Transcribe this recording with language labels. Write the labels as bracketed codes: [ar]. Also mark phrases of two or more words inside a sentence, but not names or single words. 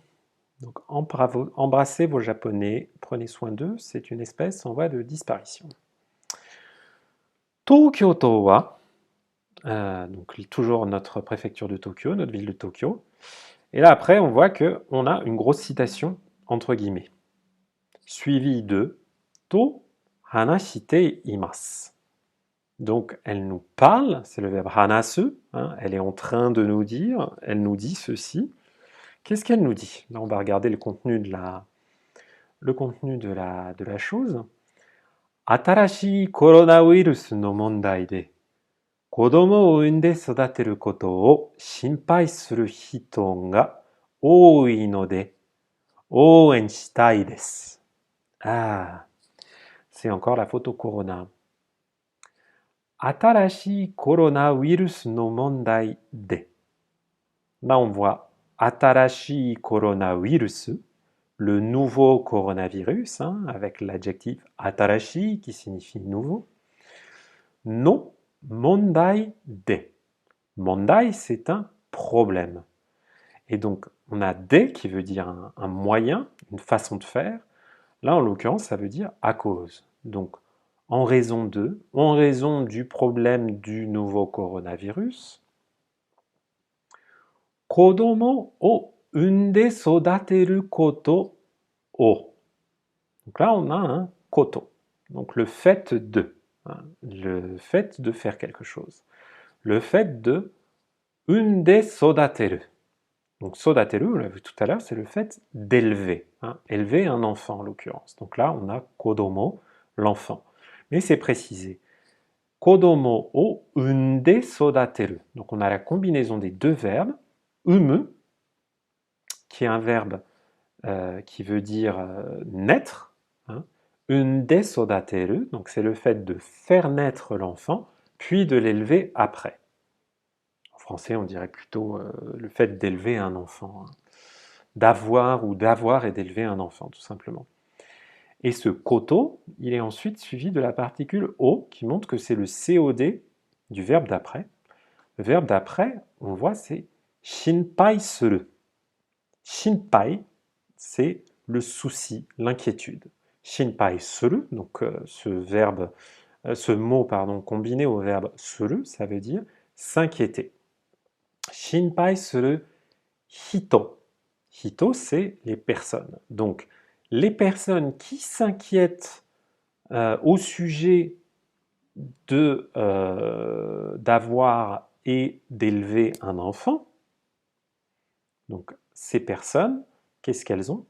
[fr] Donc, embrassez vos Japonais, prenez soin d'eux, c'est une espèce en voie de disparition. [ja] 東京都は, [fr] donc toujours notre préfecture de Tokyo, notre ville de Tokyo. Et là après, on voit qu'on a une grosse citation entre guillemets, suivie de [ja] と話しています. [fr] Donc elle nous parle, c'est le verbe hanasu, hein, elle est en train de nous dire, elle nous dit ceci. Qu'est-ce qu'elle nous dit? Là, on va regarder le contenu de la chose. [ja] 新しいコロナウイルスの問題で子供を産んで育てることを心配する人が多いので応援したいです。 [fr] Ah, c'est encore la photo Corona. [ja] 新しいコロナウイルスの問題で. [fr] Là, on voit [ja] 新しいコロナウイルス [fr] le nouveau coronavirus, hein, avec l'adjectif atarashi qui signifie nouveau. [ja] の問題で. [fr] Mondai, c'est un problème. Et donc, on a de qui veut dire un moyen, une façon de faire. Là, en l'occurrence, ça veut dire à cause. Donc, en raison du problème du nouveau coronavirus, [ja] 子供を産んで育てることを. [fr] Donc là, on a un koto. Donc le fait de, hein, le fait de faire quelque chose. Le fait de [ja] 産んで育てる. [fr] Donc sodateru, on l'a vu tout à l'heure, c'est le fait d'élever, hein, élever un enfant en l'occurrence. Donc là, on a kodomo, l'enfant. Mais c'est précisé. [ja] 子供を産んで育てる. [fr] Donc on a la combinaison des deux verbes, umu, qui est un verbe qui veut dire naître, hein, [ja] 産んで育てる, [fr] donc c'est le fait de faire naître l'enfant, puis de l'élever après. En français, on dirait plutôt le fait d'élever un enfant, hein, d'avoir et d'élever un enfant, tout simplement. Et ce koto, il est ensuite suivi de la particule o, qui montre que c'est le COD du verbe d'après. Le verbe d'après, on le voit, c'est [ja] 心配する. [fr] Shinpai, c'est le souci, l'inquiétude. [ja] 心配する, [fr] donc ce mot combiné au verbe suru, ça veut dire s'inquiéter. [ja] 心配する人. [fr] Hito, c'est les personnes. Donc, les personnes qui s'inquiètent au sujet d'avoir et d'élever un enfant, donc ces personnes, qu'est-ce qu'elles ont?